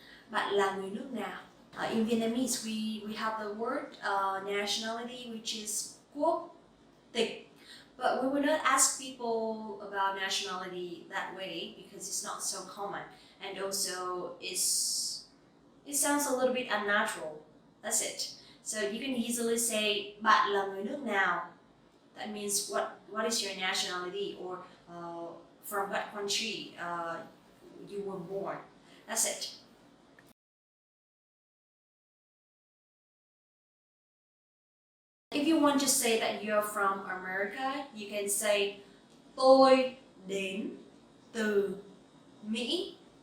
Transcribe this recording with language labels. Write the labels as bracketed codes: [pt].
[vi] Bạn là người nước nào? [en] In Vietnamese, we have the word nationality, which is quốc tịch. But we will not ask people about nationality that way because it's not so common, and also it sounds a little bit unnatural. That's it. So you can easily say [vi] bạn là người nước nào. [en] That means what is your nationality, or from what country you were born. That's it. If you want to say that you're from America, you can say [vi] tôi đến từ Mỹ.